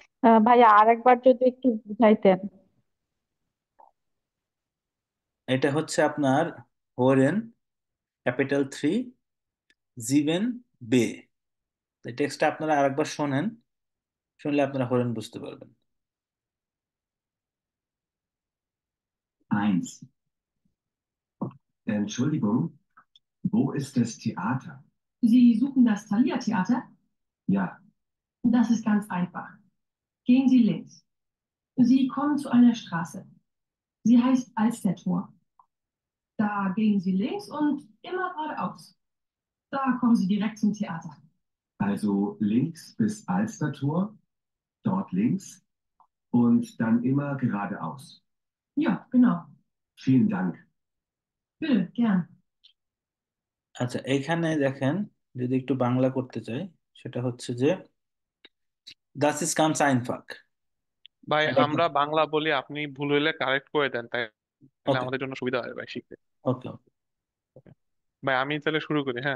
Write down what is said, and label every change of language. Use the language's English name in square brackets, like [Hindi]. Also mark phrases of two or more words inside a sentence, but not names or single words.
[Bangla] ভাইয়া আরেকবার যদি একটু বুঝাইতেন। এটা হচ্ছে আপনার হোরেন ক্যাপিটাল 3 জিভেন বে। এই টেক্সটটা আপনারা আরেকবার শোনেন, শুনলে আপনারা হোরেন বুঝতে পারবেন। [German] Eins. Entschuldigung, wo ist das Theater? Sie suchen das Thalia-Theater? Ja. Das ist ganz einfach. Gehen Sie links. Sie kommen zu einer Straße. Sie heißt Alstertor. Da gehen Sie links und immer geradeaus. Da kommen Sie direkt zum Theater. Also links bis Alstertor, dort links und dann immer geradeaus. Ja, genau. Vielen Dank. Bitte, gern. [Bangla] আচ্ছা, এইখানে দেখেন, যদি একটু বাংলা করতে চাই, সেটা হচ্ছে যে [German] das ist ganz einfach. [Bangla] ভাই এটা আমরা বাংলা বলি, আপনি ভুল হইলে কারেক্ট করে দেন, তাহলে ওকে, আমাদের জন্য সুবিধা হয় ভাই শিখতে। ওকে, ওকে। Okay. ভাই আমি তাহলে শুরু করি, হ্যাঁ।